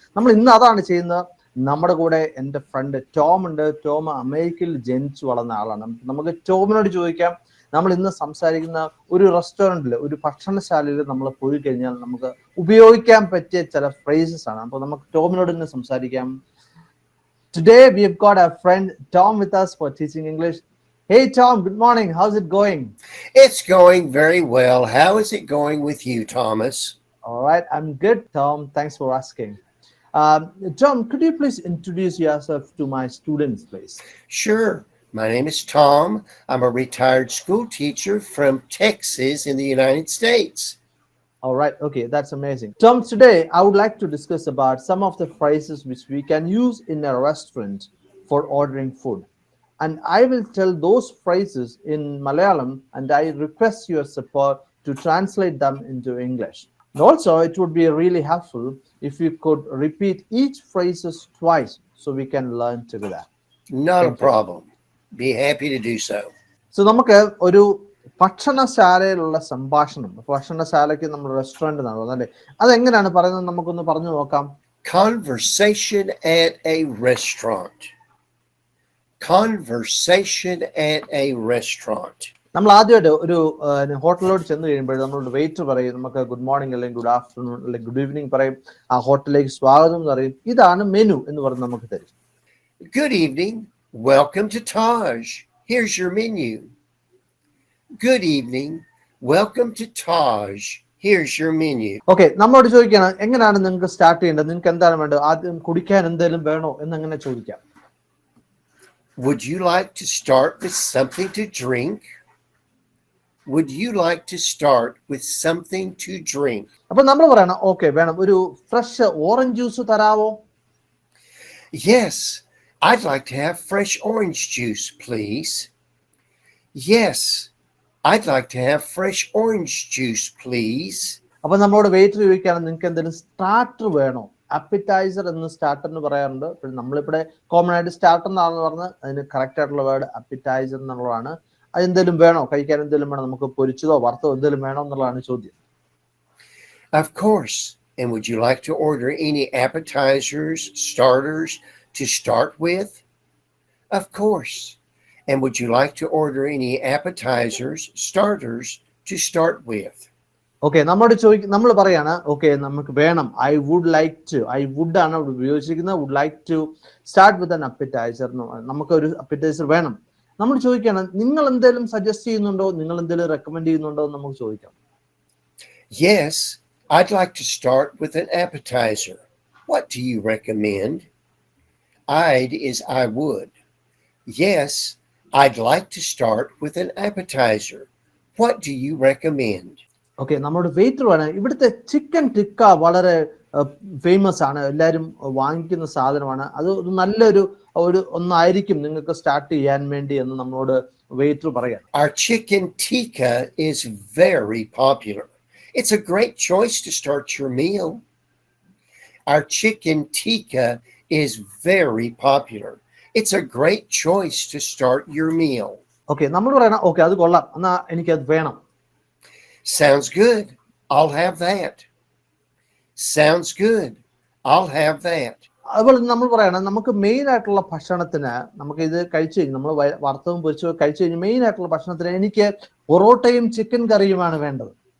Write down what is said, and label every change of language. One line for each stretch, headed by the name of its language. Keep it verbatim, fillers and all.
Malayalam: നമ്മൾ ഇന്ന് അതാണ് ചെയ്യുന്നത്. നമ്മുടെ കൂടെ എൻ്റെ ഫ്രണ്ട് ടോം ഉണ്ട്. ടോം അമേരിക്കയിൽ ജനിച്ചു വളർന്ന ആളാണ്. നമുക്ക് ടോമിനോട് ചോദിക്കാം, നമ്മൾ ഇന്ന് സംസാരിക്കുന്ന ഒരു റെസ്റ്റോറൻറ്റിൽ, ഒരു ഭക്ഷണശാലയിൽ നമ്മൾ പോയി കഴിഞ്ഞാൽ നമുക്ക് ഉപയോഗിക്കാൻ പറ്റിയ ചില ഫ്രേസസ് ആണ്. അപ്പോൾ നമുക്ക് ടോമിനോട് ഇന്ന് സംസാരിക്കാം.
English: Today we have got our friend Tom with us for teaching English. Hey Tom, good morning. How's it going? It's going very well. How is it going with you, Thomas? All right, I'm good, Tom. Thanks for asking. Um, Tom, could you please introduce yourself to my students, please? Sure. My name is Tom. I'm a retired school teacher from Texas in the United States. All right. Okay. That's amazing. Tom, today I would like to discuss about some of the phrases which we can use in a restaurant for ordering food. And I will tell those phrases in Malayalam and I request your support to translate them into English. And also, it would be really helpful if you could repeat each phrases twice so we can learn together. Not a problem. Be happy to do so.
Malayalam: So, നമുക്ക് ഒരു ഭക്ഷണശാലയിലുള്ള സംഭാഷണം, ഭക്ഷണശാലയ്ക്ക് നമ്മൾ restaurant എന്നാണ് പറഞ്ഞത് അല്ലേ? അതെങ്ങനെയാണ് പറയുന്നത് നമുക്കൊന്ന് പറഞ്ഞു നോക്കാം.
English: Conversation at a restaurant. Conversation at a restaurant.
Malayalam: നമ്മൾ ആദ്യമായിട്ട് ഒരു ഏഹ്, ഹോട്ടലിലോട്ട് ചെന്ന് കഴിയുമ്പോൾ നമ്മളോട് വെയിറ്റർ പറയും നമുക്ക്
English: good morning
Malayalam: അല്ലെങ്കിൽ
English: good afternoon
Malayalam: അല്ലെങ്കിൽ
English: good evening
Malayalam: പറയും, ആ ഹോട്ടലിലേക്ക് സ്വാഗതം എന്ന് പറയും, ഇതാണ് മെനു എന്ന് പറഞ്ഞ് നമുക്ക് തരും.
English: Good evening. Welcome to Taj. Here's your menu. Good evening. Welcome to Taj. Here's your menu.
Malayalam: Okay, നമ്മളോട് ചോദിക്കണം എങ്ങനെയാണ് നിങ്ങൾക്ക് സ്റ്റാർട്ട് ചെയ്യേണ്ടത്, നിങ്ങൾക്ക് എന്താണ് വേണ്ടത്, ആദ്യം കുടിക്കാൻ എന്തെങ്കിലും വേണോ എന്നങ്ങനെ ചോദിക്കാം.
English: Would you like to start with something to drink? Would you like to start with something to drink?
Malayalam: അപ്പൊ നമ്മൾ പറയണം ഓക്കെ വേണം ഒരു ഫ്രഷ് ഓറഞ്ച് ജ്യൂസ് തരാവോ,
English: Yes, I'd like to have fresh orange juice, please. Yes, I'd like to have fresh orange juice, please.
Malayalam: അപ്പൊ നമ്മളോട് waiter ചോദിക്കുകയാണ് നിങ്ങൾക്ക് എന്തെങ്കിലും സ്റ്റാർട്ടർ വേണോ. അപ്പിറ്റൈസർ എന്ന് സ്റ്റാർട്ടറിന് പറയാറുണ്ട്. പിന്നെ നമ്മളിവിടെ കോമൺ ആയിട്ട് സ്റ്റാർട്ടർ എന്നാണെന്ന് പറഞ്ഞ് അതിന് കറക്റ്റ് ആയിട്ടുള്ള വേർഡ് അപ്പിറ്റൈസർ എന്നുള്ളതാണ്. അതെന്തെങ്കിലും വേണോ, കഴിക്കാൻ എന്തെങ്കിലും വേണോ, നമുക്ക് പൊരിച്ചതോ വറുത്തോ എന്തെങ്കിലും വേണോ എന്നുള്ളതാണ് ചോദ്യം.
English: Of course. And would you like to order any appetizers, starters to start with? Of course. And would you like to order any appetizers, starters to start with?
Malayalam: Okay, നമ്മളോട് ചോദിക്ക നമ്മൾ പറയാണ് ഓക്കെ നമുക്ക് വേണം
English: I would like to, I would
Malayalam: ആണ് ഇവിടെ ഉപയോഗിച്ചിരിക്കുന്നത്,
English: Would like to start with an appetizer.
Malayalam: നമുക്ക് ഒരു അപ്പിറ്റൈസർ വേണം. നമ്മൾ ചോദിക്കണം നിങ്ങൾ എന്തെങ്കിലും സജസ്റ്റ് ചെയ്യുന്നുണ്ടോ, നിങ്ങൾ എന്തെങ്കിലും റെക്കമെൻഡ് ചെയ്യുന്നുണ്ടോ എന്ന് നമുക്ക് ചോദിക്കാം.
English: Yes, I'd like to start with an appetizer. What do you recommend? I'd is I would. Yes, I'd like to start with an appetizer. What do you recommend?
Malayalam: Okay, നമ്മുടെ waiter വേണം. ഇവിടുത്തെ chicken tikka വളരെ famous ആണ്, എല്ലാവരും വാങ്ങിക്കുന്ന സാധനമാണ്. അത് ഒരു നല്ലൊരു ഒരു ഒന്നായിരിക്കും നിങ്ങൾക്ക് സ്റ്റാർട്ട് ചെയ്യാൻ വേണ്ടി എന്ന് നമ്മളോട് വെയിറ്റർ പറയാം.
English: Our chicken tikka is very popular. It's a great choice to start your meal. Our chicken tikka is very popular. It's a great choice to start your meal.
Malayalam: Okay, നമ്മൾ പറയണം okay അത് കൊള്ളാം എന്നാ എനിക്കത് വേണം.
English: Sounds good. I'll have that. Sounds good. I'll have that.
Malayalam: അതുപോലെ തന്നെ നമ്മൾ പറയണം നമുക്ക് മെയിൻ ആയിട്ടുള്ള ഭക്ഷണത്തിന് നമുക്ക് ഇത് കഴിച്ചു കഴിഞ്ഞ് നമ്മൾ വറുത്തതും പൊരിച്ചതും കഴിച്ചു കഴിഞ്ഞ് മെയിൻ ആയിട്ടുള്ള ഭക്ഷണത്തിന് എനിക്ക് പൊറോട്ടയും ചിക്കൻ കറിയുമാണ് വേണ്ടത്.